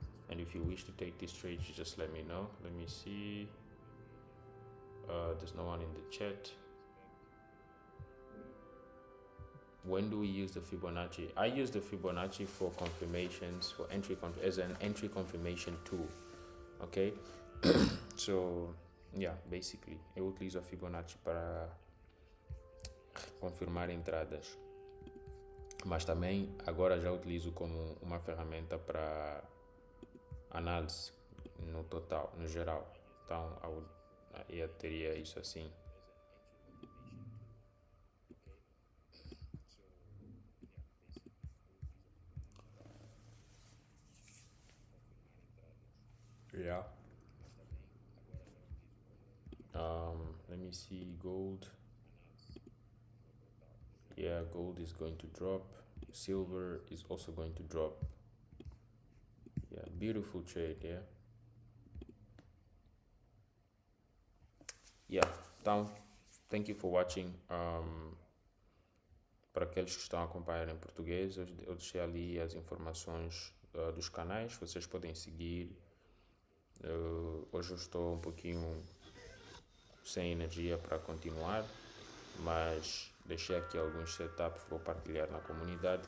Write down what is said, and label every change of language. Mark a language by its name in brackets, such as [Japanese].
[English] And if you wish to take this trade, you just let me know. Let me see. There's no one in the chat. When do we use the Fibonacci? I use the Fibonacci for confirmations, for entry as an entry confirmation tool. Okay, so yeah, basically [Portuguese] eu utilizo a Fibonacci para confirmar entradas, mas também agora já utilizo como uma ferramenta para análise no total, no geral. Então eu teria isso assim. [English] Yeah. Let me see gold. Yeah, gold is going to drop. Silver is also going to drop. Yeah, beautiful trade. Yeah. [Portuguese] Então, [English] thank you for watching. [Portuguese] Para aqueles que estão a acompanhar em português, eu deixei ali as informações dos canais, vocês podem seguir. Hoje eu estou um pouquinho sem energia para continuar, mas deixei aqui alguns setups, vou partilhar na comunidade.